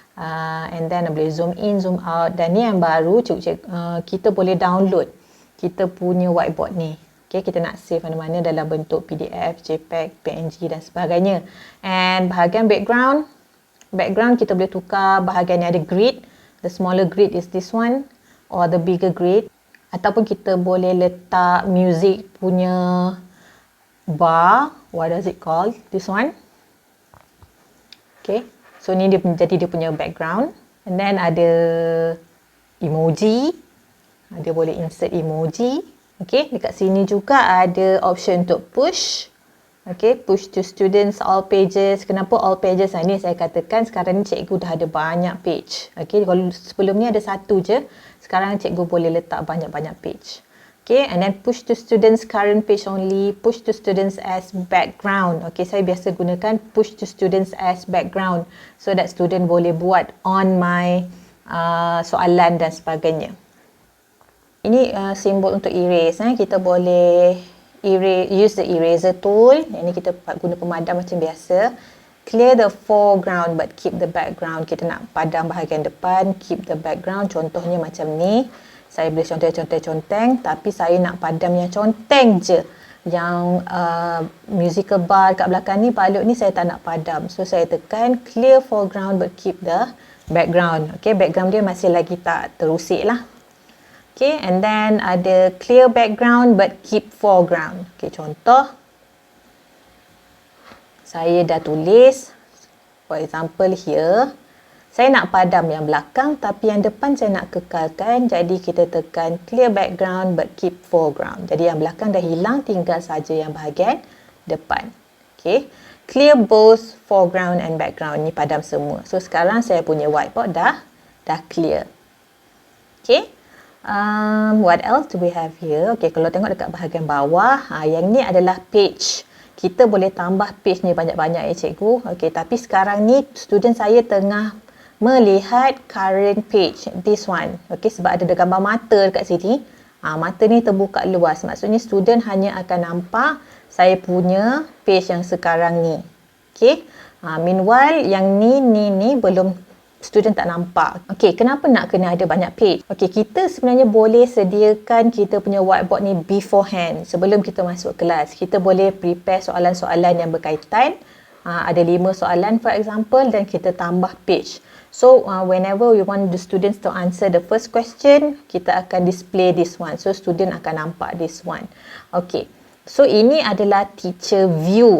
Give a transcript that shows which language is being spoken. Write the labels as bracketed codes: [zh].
[ms] And then boleh zoom in, zoom out. Dan ni yang baru, kita boleh download kita punya whiteboard ni. Okay, kita nak save mana-mana dalam bentuk PDF, JPEG, PNG dan sebagainya. And bahagian background kita boleh tukar bahagian yang ada grid. [en] The smaller grid is this one or the bigger grid. [ms] Ataupun kita boleh letak music punya bar. [en] What does it called? This one. Okay. [ms] So ni dia jadi dia punya background. And then ada emoji. Dia boleh insert emoji. Okay, dekat sini juga ada option untuk push. [en] Okay, push to students all pages. [ms] Kenapa all pages? Ini saya katakan sekarang ni cikgu dah ada banyak page. Okay, kalau sebelum ni ada satu je. Sekarang cikgu boleh letak banyak-banyak page. [en] Okay, and then push to students current page only. Push to students as background. Okay, [ms] saya biasa gunakan [en] push to students as background. So that student [ms] boleh buat [en] on my [ms] soalan dan sebagainya. Ini simbol untuk erase. Kita boleh [en] use the eraser tool. [ms] Ini kita guna pemadam macam biasa. [en] Clear the foreground but keep the background. [ms] Kita nak padam bahagian depan, [en] keep the background. [ms] Contohnya macam ni. Saya boleh conteng-conteng, tapi saya nak padam yang conteng je. Yang musical bar kat belakang ni, balut ni saya tak nak padam. [en] So [ms] saya tekan [en] clear foreground but keep the background. [ms] Okay, background dia masih lagi tak terusik lah. [en] Okay, and then ada clear background but keep foreground. [ms] Okay, contoh. Saya dah tulis. [en] For example here. [ms] Saya nak padam yang belakang tapi yang depan saya nak kekalkan. Jadi kita tekan [en] clear background but keep foreground. [ms] Jadi yang belakang dah hilang, tinggal saja yang bahagian depan. Okay. [en] Clear both foreground and background. [ms] Ni padam semua. [en] So [ms] sekarang saya punya whiteboard dah [en] clear. Okay. What else do we have here? [ms] Okay, kalau tengok dekat bahagian bawah, yang ni adalah page. Kita boleh tambah page ni banyak-banyak ya cikgu. Okay, tapi sekarang ni student saya tengah melihat current page, this one. Okay, sebab ada gambar mata dekat sini. Mata ni terbuka luas. Maksudnya student hanya akan nampak saya punya page yang sekarang ni. Okay. Meanwhile, yang ni belum, student tak nampak. Okay, kenapa nak kena ada banyak page? Okay, kita sebenarnya boleh sediakan kita punya whiteboard ni beforehand. Sebelum kita masuk kelas. Kita boleh prepare soalan-soalan yang berkaitan. Ada 5 soalan [en] for example [ms] dan kita tambah page. [en] So, whenever we want the students to answer the first question, [ms] kita akan [en] display this one. So, student [ms] akan nampak [en] this one. Okay. [ms] So, ini adalah teacher view.